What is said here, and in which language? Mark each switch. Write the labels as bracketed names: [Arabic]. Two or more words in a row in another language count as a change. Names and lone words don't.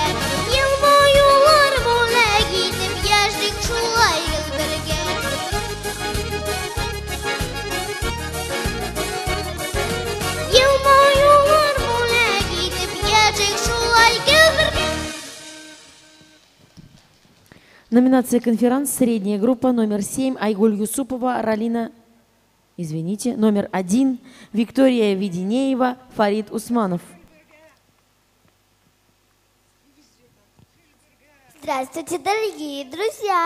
[Tatar] Елмаюлар бүләк итеп яшик шулай гел бергә. Елмаюлар бүләк итеп яшик шулай гел бергә. [Russian] Номинация конференц средняя группа номер 7 Айгуль Юсупова, номер 1 Виктория Веденеева, Фарид Усманов. Здравствуйте, дорогие друзья!